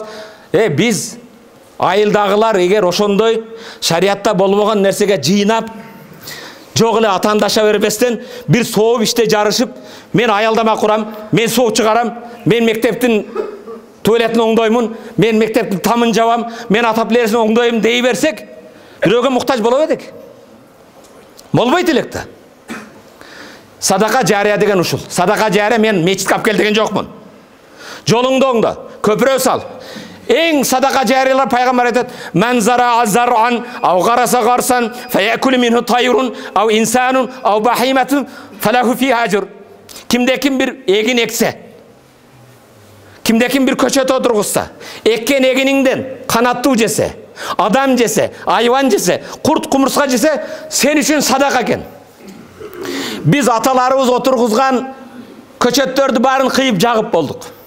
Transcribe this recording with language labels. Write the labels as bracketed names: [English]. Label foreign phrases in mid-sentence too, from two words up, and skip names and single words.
[Kyrgyz] Биз айылдагылар эгер ошондой шариатта болбогон нерсеге жыйнап, жок эле атандаша бербестен бир сооп иште жарышып, мен аялдама курам, мен суу чыгарам, мен мектептин туалетін оңдоймун, мен мектептин тамын жабам, мен ата плересин оңдойм дей берсек, бирөөгө муктаж боло элек. Болбойт элек да. Садака жария деген ушул. Садака жария мен мечитке алып кел деген жокмун. Жолуңду оңдо, көпүрө сал. Эң садака жариялар пайгамбар айтат: [Arabic] "من زرع زرعا أو غرس غرسا فيأكل منه طير أو إنسان أو بهيمة فله فيه أجر." [Kyrgyz] Кимде ким бир эгин эксе, кимде ким бир көчөт отургузса, эккен эгиниңден канаттуу жесе, адам жесе, айван жесе, курт кумурска жесе, сен үчүн садака экен. Биз аталарыбыз отургузган көчөттөрдү баарын кыйып жагып болдук.